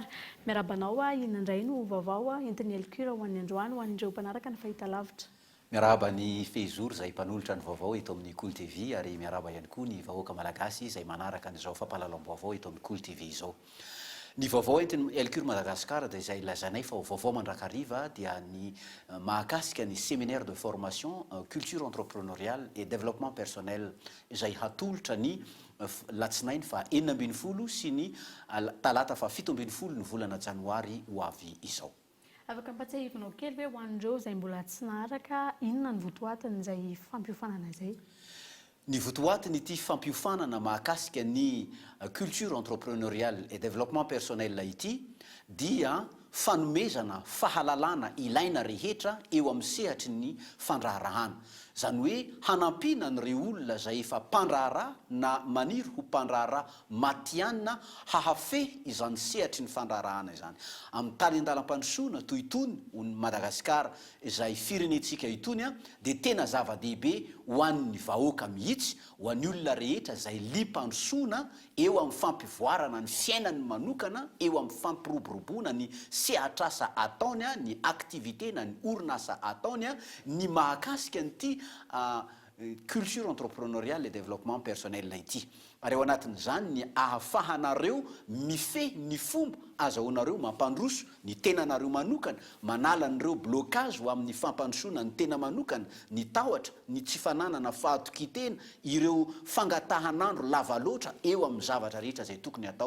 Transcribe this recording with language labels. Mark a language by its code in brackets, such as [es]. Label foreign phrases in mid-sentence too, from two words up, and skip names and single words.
[mg] Miarabanao inandray no vaovao entin'ny Elcure ho an'ny androany ho an'ireo mpanaraka ny fahitalavitra. Miaraba ny Fezor izay mpanolotra ny vaovao eto amin'ny Cool TV ary miaraba ihany koa ny vahoaka malagasy izay manaraka an'izao fampahalalam-baovao eto amin'ny Cool TV izao. Ny vaovao entin'ny Elcure Madagasikara dia izay lazanay fa vaovao mandrakariva dia ny mahakasika ny [fr] séminaire de formation culture entrepreneuriale et développement personnel [mg] izay hatolotra ny latsinainy fa 4 sy ny talata fa 17 ny volana janoary ho avy izao. Afaka mpatsiahivinao kely hoe ho an'ireo izay mbola tsy naharaka inona ny votoatiny izay fampiofanana izay? Ny votoatiny ity fampiofanana mahakasika ny [fr] culture entrepreneuriale et développement personnel [mg] ity dia fanomezana fahalalana ilaina rehetra eo amin'ny sehatry ny fandraharahana. Zany hoe hanampiana n'ireo olona izay efa mpandraharaha na maniry ho mpandraharaha matianina hahafehy izany sehatry ny fandraharahana izany. Amin'ny tany andalam-pandrosoana toy itony ny Madagasikara izay firenentsika itony dia tena zava-dehibe ho an'ny vahoaka mihitsy, ho an'ny olona rehetra izay liam-pandrosoana eo amin'ny fampivoarana ny fiainany manokana, eo amin'ny fampiroboroboana ny sehatrasa ataony, ny aktivité na ny orinasa ataony, ny mahakasika nyity [fr] culture entrepreneuriale et développement personnel [mg] ity. Ary ao anatin'izany ny ahafahanareo mifehy ny fomba azahoanareo mampandroso ny tenanareo manokana, manala an'ireo blocage ho amin'ny fampandrosoana ny tena manokana, ny tahotra, ny tsy fananana fahatokitena, ireo fangatahanandro lava loatra eo amin'ny zavatra rehetra izay tokony atao.